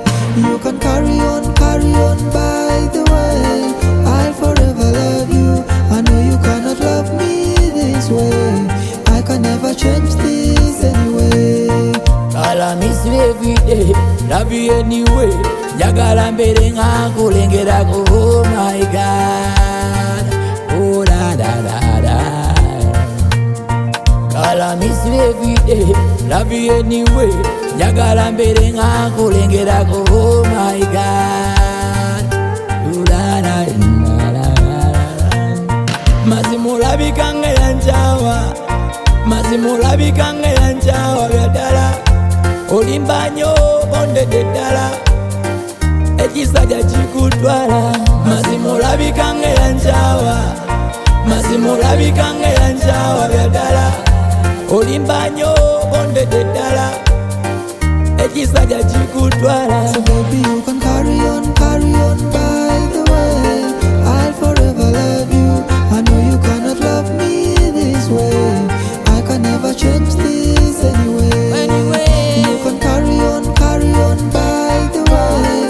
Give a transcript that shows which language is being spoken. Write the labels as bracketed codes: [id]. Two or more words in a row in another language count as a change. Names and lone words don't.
[en] You can carry on by the way. I'll forever love you. I know you cannot love me this way. I can never change this anyway. I miss you every day, love you anyway. [lg] Jagala mbere nkakulengera ko, [en] oh my God, oh da da da da. I miss you every day, love you anyway. [lg] Jagala mbere nkakulengera ko, [en] oh my God, oh da da da da. [lg] Mazimulabika nga yanjawa, mazimulabika nga yanjawa byadala. Olimba nnyo bondedde ddala, ekisajja kikutwala. Mazimulabika nga yanjawa, mazimulabika nga yanjawa byadala. Olimba nnyo bondedde ddala, ekisajja kikutwala. [en] So baby, you can carry on by the way. I'll forever love you. I know you cannot love me this way. I can never change this anyway. You can carry on by the way.